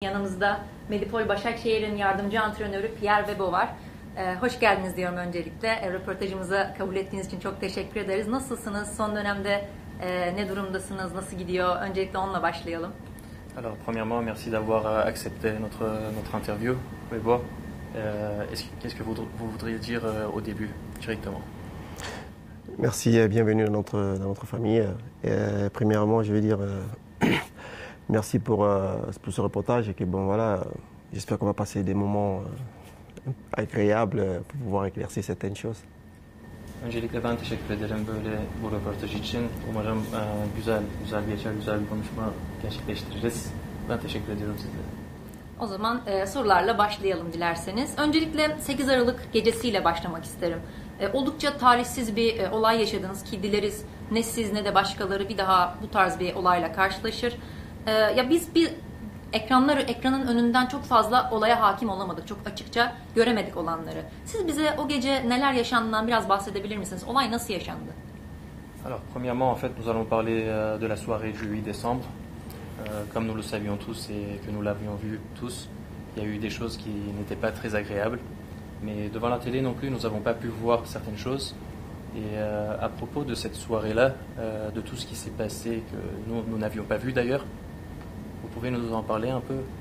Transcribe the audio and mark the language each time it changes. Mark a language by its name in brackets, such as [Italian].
[Turkish] Yanımızda Medipol Başakşehir'in yardımcı antrenörü Pierre Webo var. Hoş geldiniz diyorum öncelikle. Röportajımıza kabul ettiğiniz için çok teşekkür ederiz. Nasılsınız? Son dönemde ne durumdasınız? Nasıl gidiyor? Öncelikle onunla başlayalım. [French] Alors, premièrement, merci d'avoir accepté notre interview, Webo. Qu'est-ce que vous voudriez dire au début, directement? Merci et bienvenue dans notre famille. Premièrement, je vais dire merci pour ce reportage et que bon voilà, j'espère qu'on va passer des moments agréables pour pouvoir éclaircir certaines choses. [Turkish] Öncelikle ben teşekkür ederim böyle bu röportaj için. Umarım güzel geçer, güzel bir konuşma gerçekleştiririz. Ben teşekkür ediyorum size. O zaman sorularla başlayalım dilerseniz. Öncelikle 8 Aralık gecesiyle başlamak isterim. Oldukça talihsiz bir olay yaşadınız ki dileriz ne siz ne de başkaları bir daha bu tarz bir olayla karşılaşır. Ya biz bir ekranın önünden çok fazla olaya hakim olamadık. Çok açıkça göremedik olanları. Siz bize o gece neler yaşandığından biraz bahsedebilir misiniz? Olay nasıl yaşandı? [French] Alors, premièrement, en fait, nous allons parler de la soirée du 8 décembre. Comme nous le savions tous et que nous l'avions vu tous, il y a eu des choses qui n'étaient pas très agréables. Mais devant la télé non plus, nous n'avons pas pu voir certaines choses. Et à propos de cette soirée-là, de tout ce qui s'est passé, que nous n'avions pas vu d'ailleurs, vous pouvez nous en parler un peu?